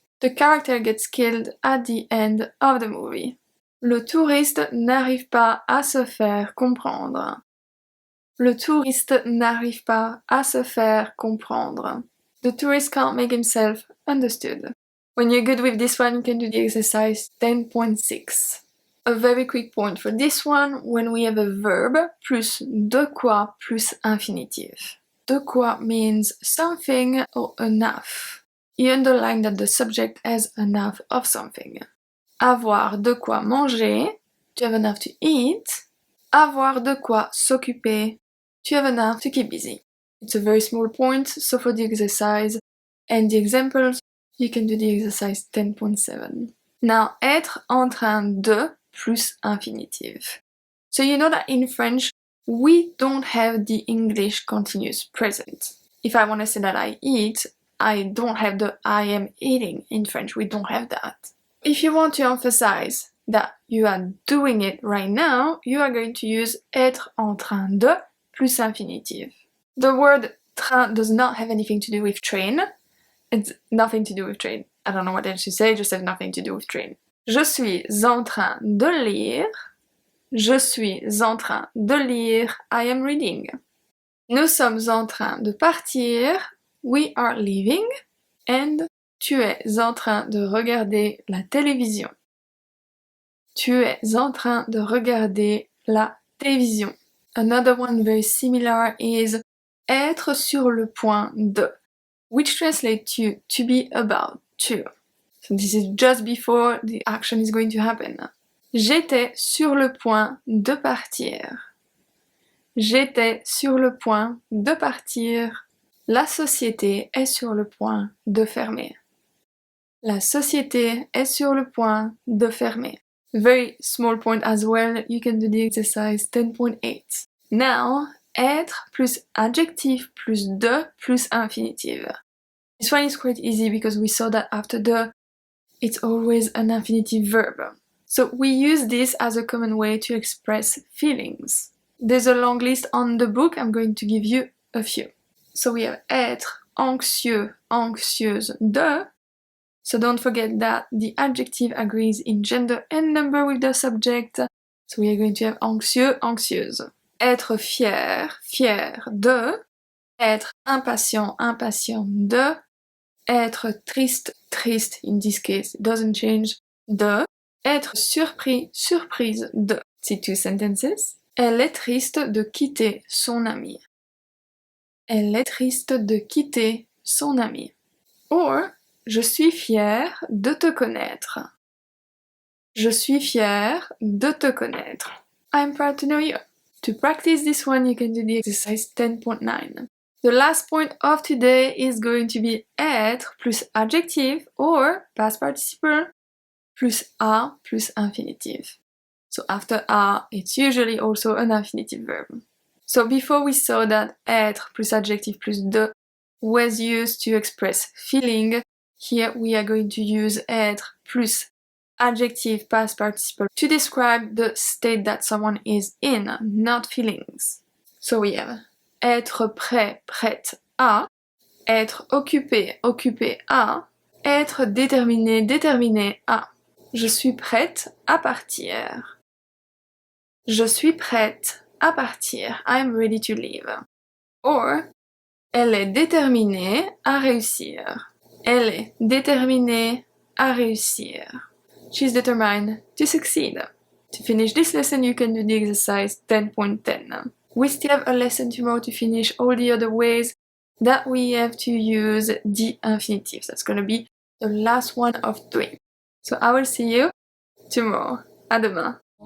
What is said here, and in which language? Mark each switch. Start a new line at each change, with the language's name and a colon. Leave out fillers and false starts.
English: The character gets killed at the end of the movie.
French: Le touriste n'arrive pas à se faire comprendre. Le touriste n'arrive pas à se faire comprendre.
English: The tourist can't make himself understood. When you're good with this one, you can do the exercise 10.6. A very quick point for this one, when we have a verb plus de quoi plus infinitive. De quoi means something or enough. You underline that the subject has enough of something.
French: Avoir de quoi manger,
English: to have enough to eat.
French: Avoir de quoi s'occuper,
English: to have enough to keep busy. It's a very small point, so for the exercise and the examples, you can do the exercise 10.7. Now, être en train de plus infinitive. So you know that in French, we don't have the English continuous present. If I want to say that I eat, I don't have the I am eating in French. We don't have that. If you want to emphasize that you are doing it right now, you are going to use être en train de plus infinitive. The word train does not have anything to do with train. It's nothing to do with train. I don't know what else to say, just have nothing to do with train.
French: Je suis en train de lire. Je suis en train de lire.
English: I am reading.
French: Nous sommes en train de partir.
English: We are leaving.
French: And tu es en train de regarder la télévision. Tu es en train de regarder la télévision.
English: Another one very similar is être sur le point de, which translates to be about to. So this is just before the action is going to happen.
French: J'étais sur le point de partir. J'étais sur le point de partir. La société est sur le point de fermer. La société est sur le point de fermer.
English: Very small point as well, you can do the exercise 10.8. Now, être plus adjective plus de plus infinitive. This one is quite easy because we saw that after the, it's always an infinitive verb. So we use this as a common way to express feelings. There's a long list on the book, I'm going to give you a few. So we have être anxieux, anxieuse de. So don't forget that the adjective agrees in gender and number with the subject. So we are going to have anxieux, anxieuse.
French: Être fier, fier de. Être impatient, impatient de. Être triste, triste,
English: in this case, it doesn't change,
French: de. Être surpris, surprise de.
English: See two sentences.
French: Elle est triste de quitter son ami. Elle est triste de quitter son ami. Or, je suis fière de te connaître. Je suis fière de te connaître.
English: I'm proud to know you. To practice this one, you can do the exercise 10.9. The last point of today is going to be être plus adjective or past participle plus a plus infinitive. So after a, it's usually also an infinitive verb. So before we saw that être plus adjective plus de was used to express feeling, here we are going to use être plus adjective past participle to describe the state that someone is in, not feelings.
French: So we have être prêt, prête à, être occupé, occupé à, être déterminé, déterminé à. Je suis prête à partir. Je suis prête à partir.
English: I'm ready to leave. Or,
French: elle est déterminée à réussir. Elle est déterminée à réussir.
English: She's determined to succeed. To finish this lesson, you can do the exercise 10.10. We still have a lesson tomorrow to finish all the other ways that we have to use the infinitive. That's going to be the last one of 3. So I will see you tomorrow.
French: À demain.